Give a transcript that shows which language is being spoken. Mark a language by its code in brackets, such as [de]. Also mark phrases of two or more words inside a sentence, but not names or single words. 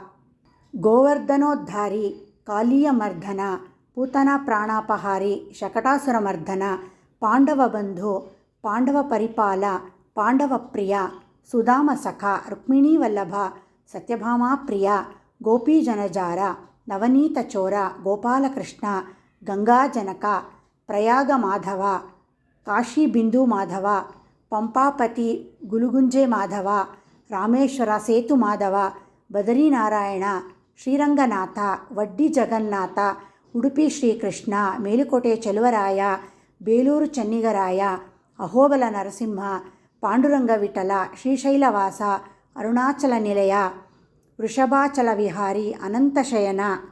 [sa] ಗೋವರ್ಧನೋದ್ಧಾರಿ, ಕಾಲೀಯಮರ್ದನ, ಪೂತನ ಪ್ರಾಣಾಪಹಾರಿ, ಶಕಟಾಸುರಮರ್ದನ, ಪಾಂಡವಬಂಧು, ಪಾಂಡವ ಪರಿಪಾಲ, ಪಾಂಡವಪ್ರಿಯ, ಸುಧಾಮಸಖ, ರುಕ್ಮಿಣೀವಲ್ಲಭ, ಸತ್ಯಭಾಮಾಪ್ರಿಯ, ಗೋಪೀಜನಜಾರ, ನವನೀತಚೋರ, ಗೋಪಾಲಕೃಷ್ಣ, ಗಂಗಾಜನಕ, ಪ್ರಯಾಗ ಮಾಧವ, ಕಾಶಿಬಿಂದು ಮಾಧವ, ಪಂಪಾಪತಿ, ಗುಲುಗುಂಜೆ ಮಾಧವ, ರಾಮೇಶ್ವರ ಸೇತು ಮಾಧವ, ಬದರಿನಾರಾಯಣ, ಶ್ರೀರಂಗನಾಥ, ವಡ್ಡಿ ಜಗನ್ನಾಥ, ಉಡುಪಿ ಶ್ರೀಕೃಷ್ಣ, ಮೇಲುಕೋಟೆ ಚೆಲುವರಾಯ, ಬೇಲೂರು ಚೆನ್ನಿಗರಾಯ, ಅಹೋಬಲ ನರಸಿಂಹ, ಪಾಂಡುರಂಗ ವಿಠಲ, ಶ್ರೀಶೈಲವಾಸ, ಅರುಣಾಚಲ ನಿಲಯ, ವೃಷಭಾಚಲ ವಿಹಾರಿ, ಅನಂತಶಯನ,